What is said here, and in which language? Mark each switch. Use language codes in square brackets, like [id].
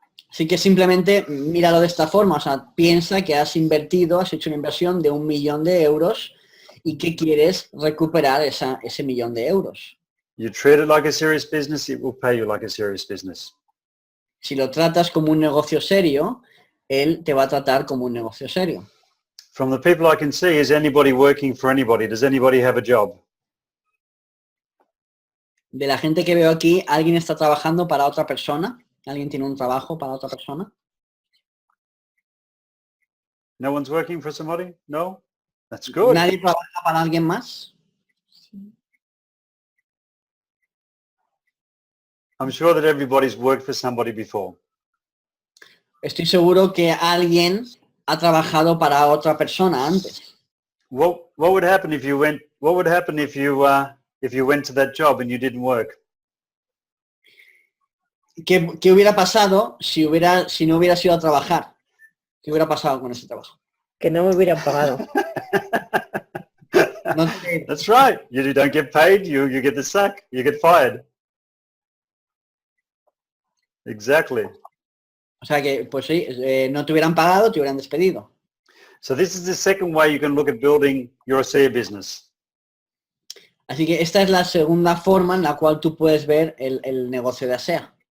[es] Así que simplemente míralo de esta forma, o sea, piensa que has invertido, has hecho una inversión de 1 millón de euros y que quieres recuperar ese 1 millón de euros. [en] You treat it like a serious business, it will pay you like a serious business. [es] Si lo tratas como un negocio serio, él te va a tratar como un negocio serio. [en] From the people I can see, is anybody working for anybody? Does anybody have a job? [es] De la gente que veo aquí, ¿alguien está trabajando para otra persona? ¿Alguien tiene un trabajo para otra persona? [en] No one's working for somebody? No? That's good. [es] ¿Nadie trabaja para alguien más? [en] I'm sure that everybody's worked for somebody before. [es] Estoy seguro que alguien ha trabajado para otra persona antes. [en] What would happen if you went? What would happen if you went to that job and you didn't work? [es] ¿Qué hubiera pasado si no hubieras ido a trabajar? ¿Qué hubiera pasado con ese trabajo? Que no me hubieran pagado. No [en] That's right. You don't get paid. You get the sack. You get fired. Exactly. [es] O sea que, pues sí, no te hubieran pagado, te hubieran despedido. [en] So this is the second way you can look at building your ASEA business. [es] Así que esta es la segunda forma en la cual tú puedes ver el negocio de ASEA.